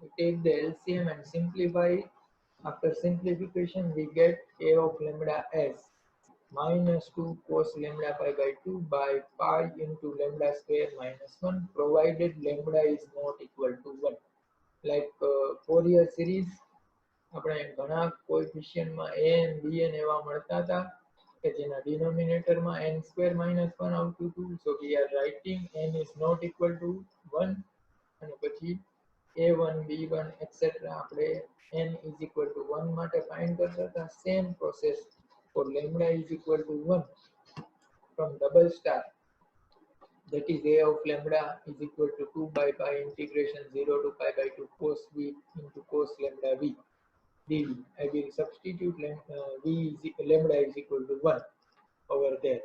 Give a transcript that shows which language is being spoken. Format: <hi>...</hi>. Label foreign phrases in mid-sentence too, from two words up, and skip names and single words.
<en>We take the LCM and simplify it. After simplification we get a of lambda as minus 2 cos lambda pi by 2 by pi into lambda square minus 1, provided lambda is not equal to 1. Like Fourier series,</en> <gu>આપણે ઘણા કોએફિશિયન્ટમાં</gu> <en>a and b and</en> <gu>એવા મળતા હતા કે જેના ડિનોમિનેટરમાં</gu> <en>n square minus 1</en> <gu>આવતું હતું.</gu> <en>So we are writing n is not equal to 1</en> <gu>અને પછી</gu> <en>a1 b1 etc.</en> <gu>આપણે</gu> <en>n is equal to 1</en> <gu>માટે find કરતા હતા.</gu> <en>Same process for lambda is equal to 1 from double star, that is a of lambda is equal to 2 by pi integration 0 to pi by 2 cos v into cos lambda v dv. I will substitute lambda is equal to 1 over there.</en>